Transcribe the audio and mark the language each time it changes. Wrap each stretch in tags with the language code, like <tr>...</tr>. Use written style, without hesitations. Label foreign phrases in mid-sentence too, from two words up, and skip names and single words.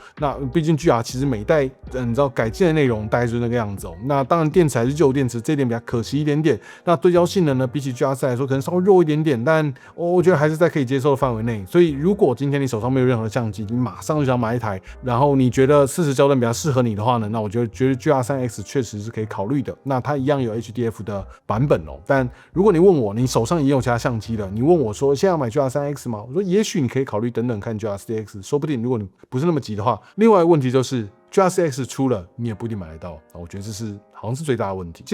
<zh>那畢竟 GR 其實每一代你知道改進的內容大概就是那個樣子哦。那當然電池還是舊電池，這一點比較可惜一點點。那對焦性能呢，比起 GR4 來說可能稍微弱一點點，但我覺得還是在可以接受的範圍內。所以如果今天你手上沒有任何相機，你馬上就想買一台，然後你覺得40焦段比較適合你的話呢，那我覺得 GR3X 確實是可以考慮的。那它一樣有 HDF 的版本哦，但如果你問我，你手上也有其他相機了，你問我說現在要買 GR3X 嗎？我說也許你可以考慮等等看 GR4X， 說不定如果你不是那麼急的話。另外一個問題就是 GR4X 出了，你也不一定買得到，我覺得這是好像是最大的問題。</zh>